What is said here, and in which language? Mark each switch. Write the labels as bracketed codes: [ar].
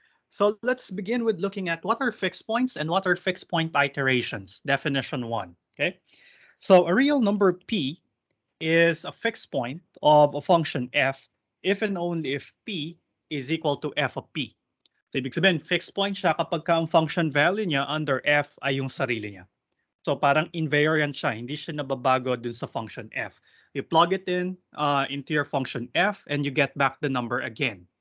[en] So let's begin with looking at what are fixed points and what are fixed point iterations. Definition 1. Okay? So a real number P is a fixed point of a function f if and only if p is equal to f of p. [tl] So ibig sabihin, fixed point siya kapag ang function value niya under f ay yung sarili niya. So parang invariant siya, hindi siya nababago dun sa function f. [en] You plug it in into your function f and you get back the number again.